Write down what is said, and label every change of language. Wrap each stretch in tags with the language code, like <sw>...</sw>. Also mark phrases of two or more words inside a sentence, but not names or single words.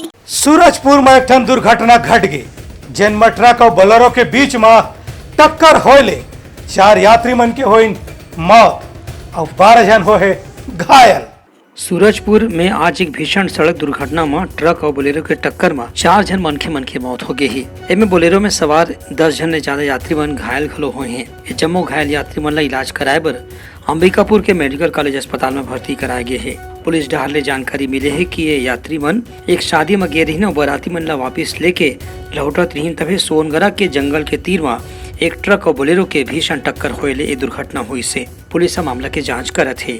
<hne>सूरजपुर में एक ठन दुर्घटना घट गई, जिन ट्रक और बोलेरो के बीच में टक्कर होले 4 यात्री मन के होइन मौत और 12 जन होए घायल। सूरजपुर में आज एक भीषण सड़क दुर्घटना में ट्रक और बोलेरो के टक्कर में 4 जन मन के मौत हो गई है। इनमें बोलेरो में सवार 10 जन ने ज्यादा यात्री मन घायल घलो हुए हैं। ये जम्मो घायल यात्री मन ला इलाज कराए बर अंबिकापुर के मेडिकल कॉलेज अस्पताल में भर्ती कराए गए है। पुलिस डहार ले जानकारी मिले है कि ये यात्री मन एक शादी में गे रही और बराती मन ला वापिस लेके लौटत रही, तभी सोनगरा के जंगल के तीर में एक ट्रक और बोलेरो के भीषण टक्कर होए ले दुर्घटना हुई से पुलिस मामला के जाँच करत है।</hne>